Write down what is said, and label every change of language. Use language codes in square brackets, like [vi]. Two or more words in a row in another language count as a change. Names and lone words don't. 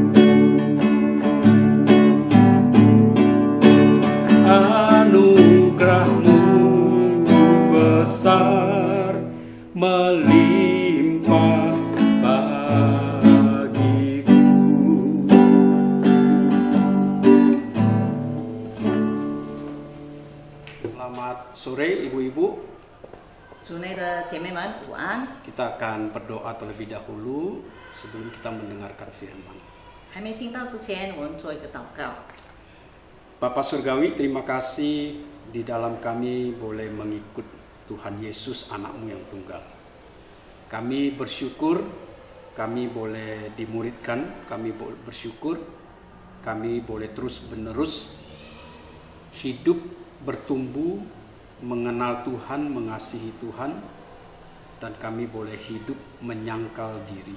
[id] Anugerah-Mu besar melimpah bagiku. Selamat sore ibu-ibu. [zh] 主内的姐妹们午安。 [id] Kita akan berdoa terlebih dahulu sebelum kita mendengarkan firman. [zh] 还没听到之前，我们做一个祷告。 [id] Bapak Surgawi, terima kasih di dalam kami boleh mengikut Tuhan Yesus, anak-Mu yang tunggal. Kami bersyukur, kami boleh dimuridkan, kami bersyukur, kami boleh terus-menerus hidup, bertumbuh, mengenal Tuhan, mengasihi Tuhan, dan kami boleh hidup menyangkal diri.